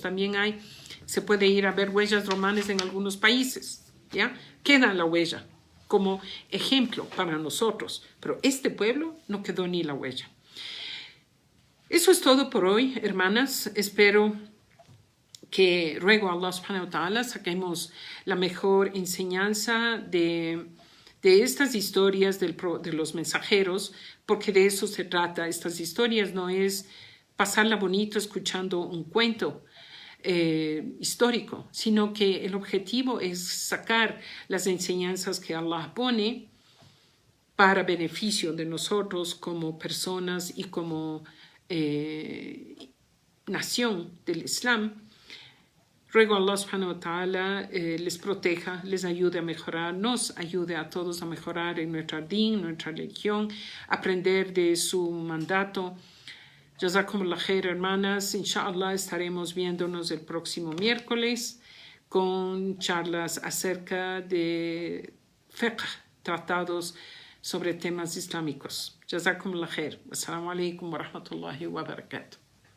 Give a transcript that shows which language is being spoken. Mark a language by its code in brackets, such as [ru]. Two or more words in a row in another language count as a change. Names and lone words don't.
[es] También se puede ir a ver huellas romanas en algunos países, ¿ya? Queda la huella como ejemplo para nosotros, pero este pueblo no quedó ni la huella. Eso es todo por hoy, hermanas. Espero que ruego a [ar] الله سبحانه وتعالى [es] saquemos la mejor enseñanza de estas historias de los mensajeros, porque de eso se trata. Estas historias no es pasarla bonito escuchando un cuento histórico, sino que el objetivo es sacar las enseñanzas que Allah pone para beneficio de nosotros como personas y como nación del Islam. Ruego a [ar] الله سبحانه وتعالى [es] les proteja, les ayude a mejorar, nos ayude a todos a mejorar en nuestra din, nuestra religión, aprender de su mandato. [ar] جزاكم الله خير, hermanas. [es] Inshallah estaremos viéndonos el próximo miércoles con charlas acerca de fiqh, tratados sobre temas islámicos. [ar] جزاكم الله خير. السلام عليكم ورحمة الله وبركاته.